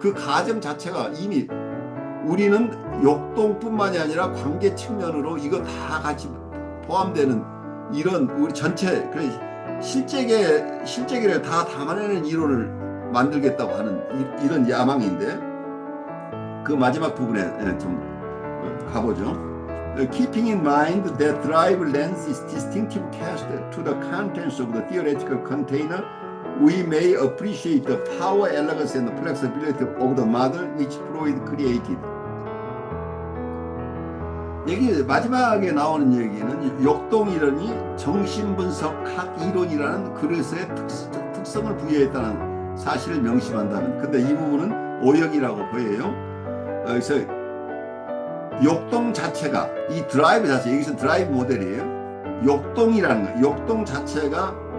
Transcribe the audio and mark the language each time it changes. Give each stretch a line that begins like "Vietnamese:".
Korean: 그 가정 자체가 이미 우리는 역동뿐만이 아니라 관계 측면으로 이거 다 같이 포함되는 이런 우리 전체 실제계를 다 담아내는 이론을 만들겠다고 하는 이런 야망인데, 그 마지막 부분에 좀 가보죠.
English: Keeping in mind that drive lends its distinctive cast to the contents of the theoretical container, we may appreciate the power, elegance, and the flexibility of the model which Freud created.
Korean: 여기 마지막에 나오는 얘기는 역동 이론이 정신분석학 이론이라는 그릇의 특성을 부여했다는 사실을 명심한다는, 근데 이 부분은 오역이라고 보여요. 그래서 역동 자체가, 이 드라이브 자체, 여기서 드라이브 모델이에요. 역동이라는 거, 역동 자체가